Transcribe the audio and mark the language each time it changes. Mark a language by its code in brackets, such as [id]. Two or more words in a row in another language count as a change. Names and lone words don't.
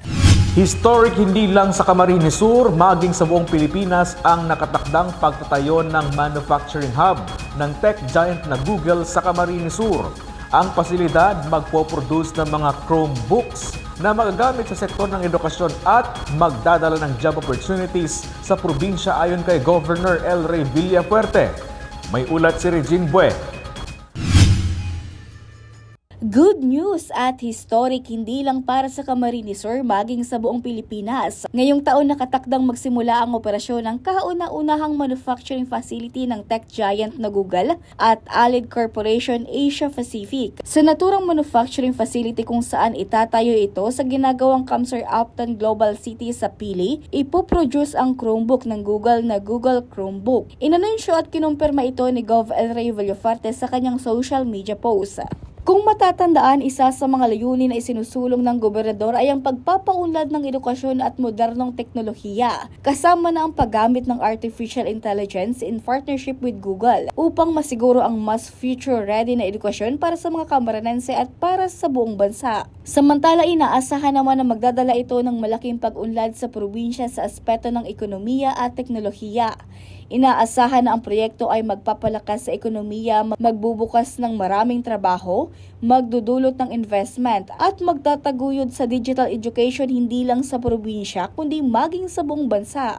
[tl] Historic hindi lang sa Camarines Sur, maging sa buong Pilipinas ang nakatakdang pagtatayo ng [en] manufacturing hub [tl] ng [en] tech giant [tl] na Google sa Camarines Sur. Ang pasilidad magpo-produce ng mga Chromebooks na magagamit sa sektor ng edukasyon at magdadala ng [en] job opportunities [tl] sa probinsya ayon kay Governor El Rey Villafuerte. May ulat si Regine Bue. [en] Good news [tl] at historic hindi lang para sa Camarines Sur maging sa buong Pilipinas. Ngayong taon nakatakdang magsimula ang operasyon ng kauna-unahang [en] manufacturing facility [tl] ng [en] tech giant [tl] na Google at Allied Corporation Asia Pacific. Sa naturang [en] manufacturing facility [tl] kung saan itatayo ito sa ginagawang Kamsur Upton Global City sa Pili, ipoproduce ang Chromebook ng Google na Google Chromebook. Inanunsyo at kinumpirma ito ni Gov. El Rey Villafarte sa kanyang [en] social media post. [tl] Kung matatandaan, isa sa mga layunin na isinusulong ng gobernador ay ang pagpapaunlad ng edukasyon at modernong teknolohiya, kasama na ang paggamit ng [en] artificial intelligence in partnership with Google [tl] upang masiguro ang mas future-ready na edukasyon para sa mga Camarines at para sa buong bansa. Samantala, inaasahan naman na magdadala ito ng malaking pag-unlad sa probinsya sa aspeto ng ekonomiya at teknolohiya. Inaasahan na ang proyekto ay magpapalakas sa ekonomiya, magbubukas ng maraming trabaho, magdudulot ng investment at magtataguyod sa [en] digital education [tl] hindi lang sa probinsya kundi maging sa buong bansa.